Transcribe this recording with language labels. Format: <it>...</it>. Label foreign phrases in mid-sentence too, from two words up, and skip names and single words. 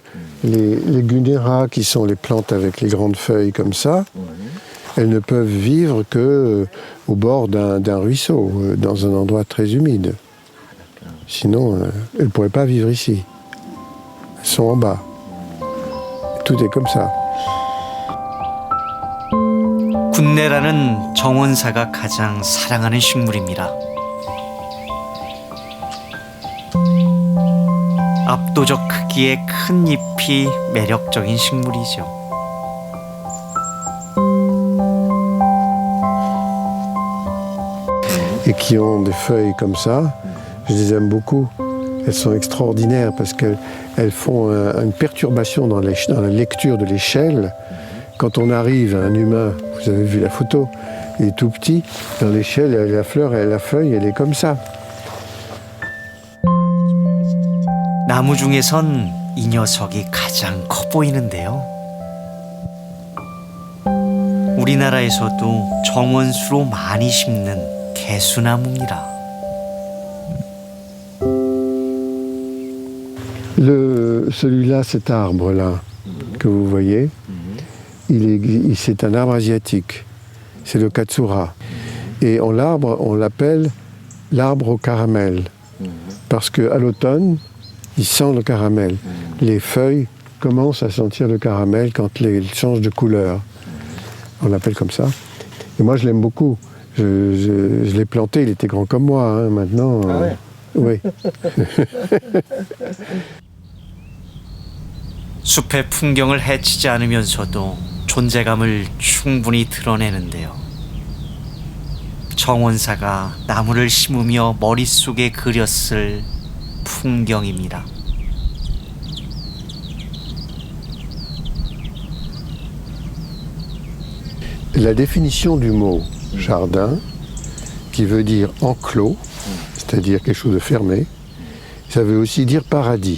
<fr>Les Gunnera, qui sont les plantes avec les grandes feuilles comme ça, elles ne peuvent vivre qu'au bord d'un ruisseau, dans un endroit très humide. Sinon, elles ne pourraient pas vivre ici. Elles sont en bas. Tout est comme ça.</fr> <ko>군내라는 정원사가 가장 사랑하는 식물입니다. 압도적 크기의 큰 잎이 매력적인 식물이죠.</ko> <fr>Et qui ont des feuilles comme ça, je les aime beaucoup. Elles sont extraordinaires parce qu'elles font une perturbation dans la lecture de l'échelle. Quand on arrive à un humain, vous avez vu la photo, il est tout petit, dans l'échelle, la fleur et la feuille, elle est comme ça.</fr> <ko>나무 중에선 이 녀석이 가장 커 보이는데요. 우리나라에서도 정원수로 많이 심는 개수나무입니다.</ko> <fr>Celui-là, cet arbre-là, que vous voyez, c'est un arbre asiatique. C'est le Katsura. Et on l'appelle l'arbre au caramel. Parce qu'à l'automne, il sent le caramel. Les feuilles commencent à sentir le caramel quand elles changent de couleur. on l'appelle comme ça. Et moi, je l'aime beaucoup. Je l'ai planté, il était grand comme moi, hein, maintenant. Ah ouais. Oui.</fr> <ko>숲의 풍경을 해치지 않으면서도 존재감을 충분히 드러내는데요. 정원사가 나무를 심으며 머릿속에 그렸을 풍경입니다.</ko> <fr>La définition du mot jardin, qui veut dire enclos, c'est-à-dire quelque chose de fermé, ça veut aussi dire paradis.</fr>